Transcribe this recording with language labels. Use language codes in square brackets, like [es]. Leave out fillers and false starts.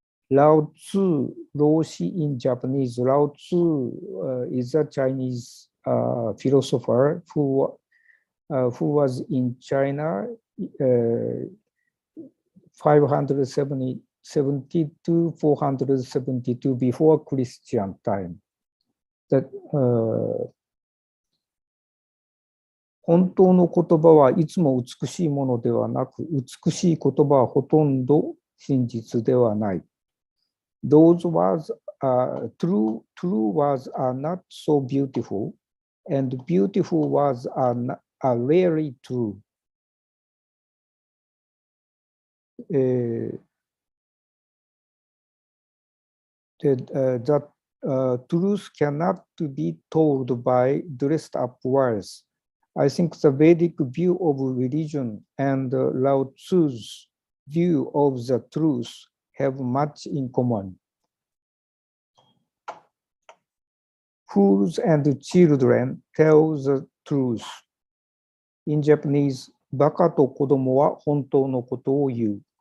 [en] Lao Tzu, Roshi in Japanese. Lao Tzu is a Chinese philosopher who was in China 570 to 472 before Christian time. [ja] That 本当の言葉はいつも美しいものではなく、美しい言葉はほとんど真実ではない。 [en] Those words, true words are not so beautiful, and beautiful words are rarely true. That truth cannot be told by dressed up words. I think the Vedic view of religion and Lao Tzu's view of the truth have much in common. Fools and children tell the truth. In Japanese, [ja] バカと子供は本当のことを言う。